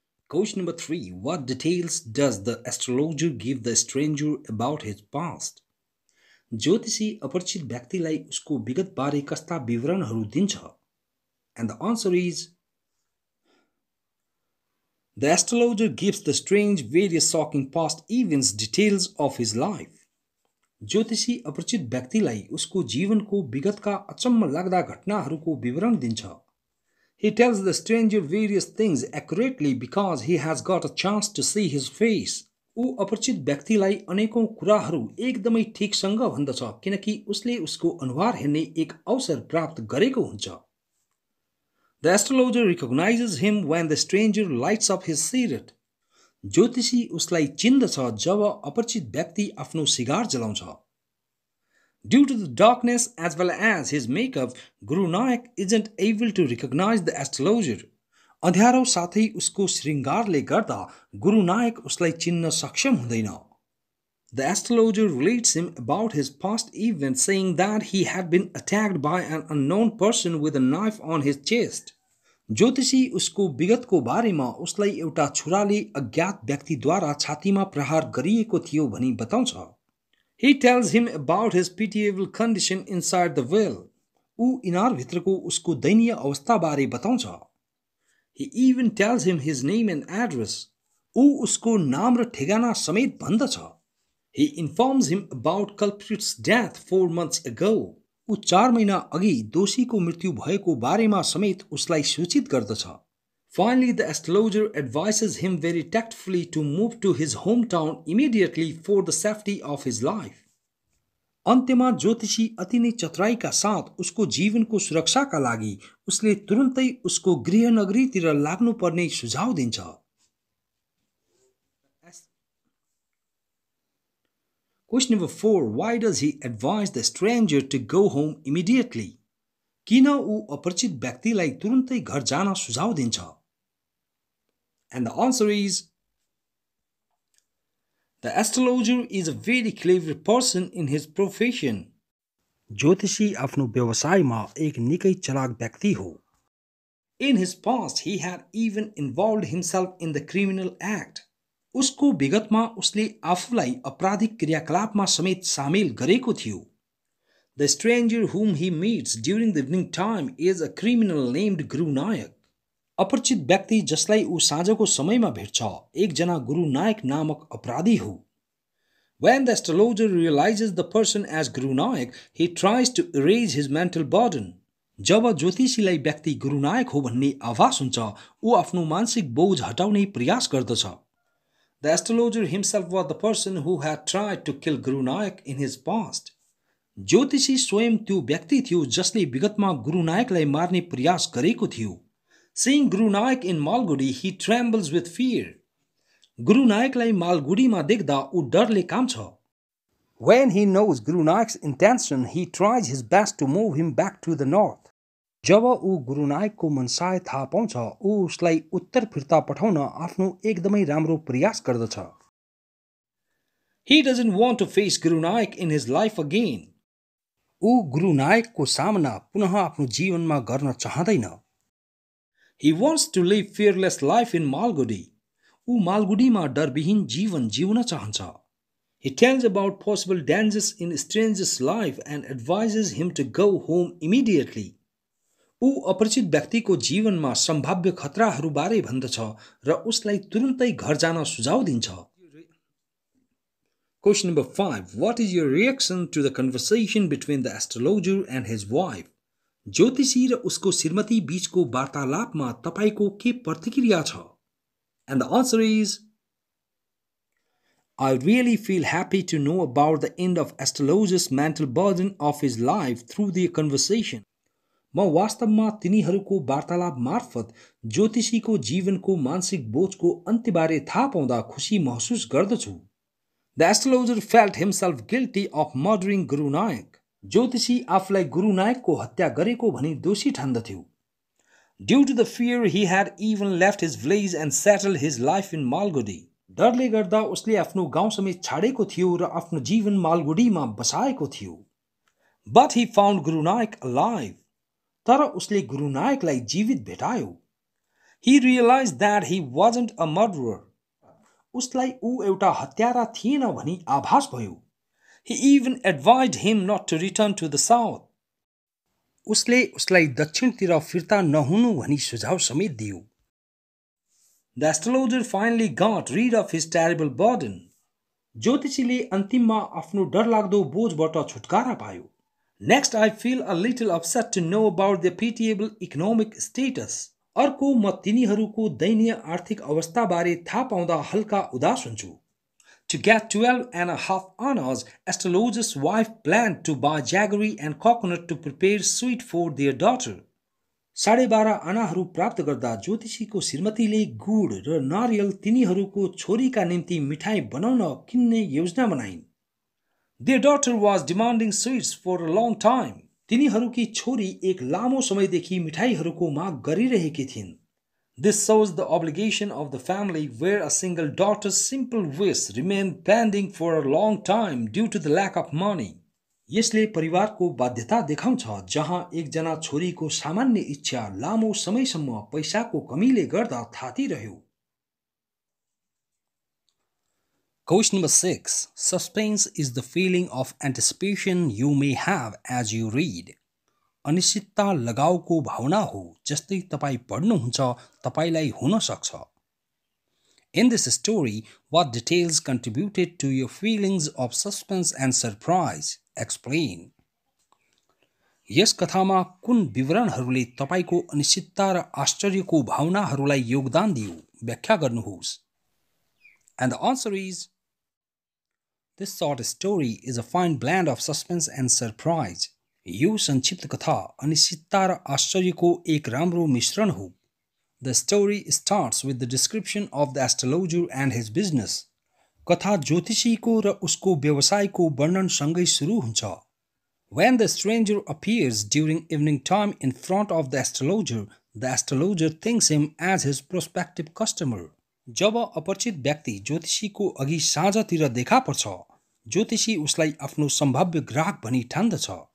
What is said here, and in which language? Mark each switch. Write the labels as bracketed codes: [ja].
[en] Question number 3. What details does the astrologer give the stranger about his past? [ne] ज्योतिषी अपरिचित व्यक्तिलाई उसको विगत बारे कस्ता विवरणहरू दिन्छ? [en] And the answer is, the astrologer gives the strange various shocking past events details of his life. [ne] ज्योतिषी अपरिचित व्यक्तिलाई उसको जीवनको विगतका अचम्म लाग्दा घटनाहरूको विवरण दिन्छ। [en] He tells the stranger various things accurately because he has got a chance to see his face. [ne] ऊ अपरिचित व्यक्तिलाई अनेकौं कुराहरू एकदमै ठीकसँग भन्दछ किनकि उसले उसको अनुहार हेर्ने एक अवसर प्राप्त गरेको हुन्छ। [en] The astrologer recognizes him when the stranger lights up his cigarette. [ne] ज्योतिषी उसलाई चिन्दछ जब अपरिचित व्यक्ति आफ्नो cigar जलाउँछ। [en] Due to the darkness as well as his makeup, Guru Nanak isn't able to recognize the astrologer. [ne] अँध्यारो साथै उसको श्रृंगारले गर्दा गुरु नायक उसलाई चिन्न सक्षम हुँदैन। [en] The astrologer relates him about his past events, saying that he had been attacked by an unknown person with a knife on his chest. [ne] ज्योतिषी उसको विगतको बारेमा उसलाई एउटा छुराले अज्ञात व्यक्तिद्वारा छातीमा प्रहार गरिएको थियो भनी बताउँछ। [en] He tells him about his pitiable condition inside the well. [ne] ऊ इनारभित्रको उसको दयनीय अवस्थाबारे बताउँछ। [en] He even tells him his name and address. [ne] ऊ उसको नाम र ठेगाना समेत भन्दछ। [en] He informs him about culprit's death 4 months ago. [ne] ऊ 4 महिना अघि दोषीको मृत्यु भएको बारेमा समेत उसलाई सूचित गर्दछ। [en] Finally, the astrologer advises him very tactfully to move to his hometown immediately for the safety of his life. [ne] अन्त्यमा ज्योतिषी अति नै चतुराईका साथ उसको जीवनको सुरक्षाका लागि उसले तुरुन्तै उसको गृहनगरीतिर लाग्नुपर्ने सुझाव दिन्छ। [en] Question number 4. Why does he advise the stranger to go home immediately? [ne] किन ऊ अपरिचित व्यक्तिलाई तुरुन्तै घर जान सुझाव दिन्छ? [en] And the answer is, the astrologer is a very clever person in his profession. [ne] ज्योतिषी आफ्नो व्यवसायमा एक निकै चलाक व्यक्ति हो। [en] In his past, he had even involved himself in the criminal act. [ne] उसको विगतमा उसले आफूलाई आपराधिक क्रियाकलापमा समेत सामेल गरेको थियो। [en] The stranger whom he meets during the evening time is a criminal named Guru Nanak. [ne] अपरिचित व्यक्ति जसलाई ऊ साँझको समयमा भेट्छ एकजना गुरु नायक नामक अपराधी हो। [en] When the astrologer realizes the person as Guru Nayak, he tries to erase his mental burden. [ne] जब ज्योतिषीलाई व्यक्ति गुरु नायक हो भन्ने आभास हुन्छ, ऊ आफ्नो मानसिक बोझ हटाउने प्रयास गर्दछ. [en] The astrologer himself was the person who had tried to kill Guru Nayak in his past. [ne] ज्योतिषी स्वयं त्यो व्यक्ति थियो जसले विगतमा गुरु नायकलाई मार्ने प्रयास गरेको थियो. [en] Seeing Guru Nayak in Malgudi, he trembles with fear. [ne] गुरु नायकलाई मालगुडीमा देख्दा ऊ डरले काम्छ. [en] When he knows Guru Nayak's intention, he tries his best to move him back to the north. [ne] जब ऊ गुरु नायकको मनसाय थाहा पाउँछ, ऊ उसलाई उत्तर फिर्ता पठाउन आफ्नो एकदमै राम्रो प्रयास गर्दछ. [en] He doesn't want to face Guru Nayak in his life again. [ne] ऊ गुरु नायकको सामना पुनः आफ्नो जीवनमा गर्न चाहदैन. [en] He wants to live fearless life in Malgudi. [ne] ऊ मालगुडीमा डरविहीन जीवन जिउन चाहन्छ. [en] He tells about possible dangers in stranger's life and advises him to go home immediately. [ne] ऊ अपरिचित व्यक्तिको जीवनमा सम्भाव्य खतराहरूबारे भन्दछ र उसलाई तुरुन्तै घर जान सुझाव दिन्छ. [en] Question number 5. What is your reaction to the conversation between the astrologer and his wife? [ne] ज्योतिषी र उसको श्रीमती बीचको वार्तालापमा तपाईको के प्रतिक्रिया छ? [en] And the answer is, I really feel happy to know about the end of astrologer's mental burden of his life through their conversation. [ne] म वास्तवमा तिनीहरूको वार्तालाप मार्फत ज्योतिषीको जीवनको मानसिक बोझको अन्त्यबारे थाहा पाउँदा खुशी महसुस गर्दछु. [en] The astrologer felt himself guilty of murdering Guru Nayak. [ne] ज्योतिषी आफूलाई गुरु नायकको हत्या गरेको भनी दोषी ठान्दथ्यो. [en] Due to the fear, he had even left his village and settled his life in Malgudi. [ne] डरले गर्दा उसले आफ्नो गाउँ समेत छाडेको थियो र आफ्नो जीवन मालगुडीमा बसाएको थियो. [en] But he found Guru Nayak alive. [ne] तर उसले गुरु नायकलाई जीवित भेटायो. [en] He realized that he wasn't a murderer. [ne] उसलाई ऊ एउटा हत्यारा थिएन भनी आभास भयो. [en] He even advised him not to return to the south. [ne] उसले उसलाई दक्षिणतिर फिर्ता नहुनु भनी सुझाव समेत दियो. [en] The astrologer finally got rid of his terrible burden. [ne] ज्योतिषीले अन्तिममा आफ्नो डरलाग्दो बोझबाट छुटकारा पायो. [en] Next, I feel a little upset to know about their pitiable economic status. [ne] अर्को म तिनीहरूको दयनीय आर्थिक अवस्थाबारे थाहा पाउँदा हल्का उदास हुन्छु. [en] To get 12.5 annas, astrologer's wife planned to buy jaggery and coconut to prepare sweet for their daughter. [ne] 12.5 आनाहरू प्राप्त गर्दा ज्योतिषीको श्रीमतीले गुड र नारियल तिनीहरूको छोरीका निम्ति मिठाई बनाउन किन्ने योजना बनाइन्. [en] Their daughter was demanding sweets for a long time. [ne] तिनीहरूकी छोरी एक लामो समयदेखि मिठाईहरूको माग गरिरहेकी थिइन्. [en] This shows the obligation of the family where a single daughter's simple wish remained pending for a long time due to the lack of money. [ne] यसले परिवारको बाध्यता देखाउँछ जहाँ एकजना छोरीको सामान्य इच्छा लामो समयसम्म पैसाको कमीले गर्दा थातिरह्यो. [en] Question number 6. Suspense is the feeling of anticipation you may have as you read. [ne] अनिश्चितता लगाउको भावना हो जस्तै तपाई पढ्नुहुन्छ तपाईलाई हुन सक्छ. [en] In this story, what details contributed to your feelings of suspense and surprise? Explain. [ne] यस कथामा कुन विवरणहरूले तपाईको अनिश्चितता र आश्चर्यको भावनाहरूलाई योगदान दियो? व्याख्या गर्नुहोस्. [en] And the answer is, this short story is a fine blend of suspense and surprise. [ne] यो संक्षिप्त कथा अनिश्चितता र आश्चर्यको एक राम्रो मिश्रण हो. [en] The story starts with the description of the astrologer and his business. [ne] कथा ज्योतिषीको र उसको व्यवसायको वर्णनसँगै सुरु हुन्छ. [en] When the stranger appears during evening time in front of the astrologer thinks him as his prospective customer. [ne] जब अपरिचित व्यक्ति ज्योतिषीको अघि साँझतिर देखा पर्छ, ज्योतिषी उसलाई आफ्नो सम्भाव्य ग्राहक भनी ठान्दछ.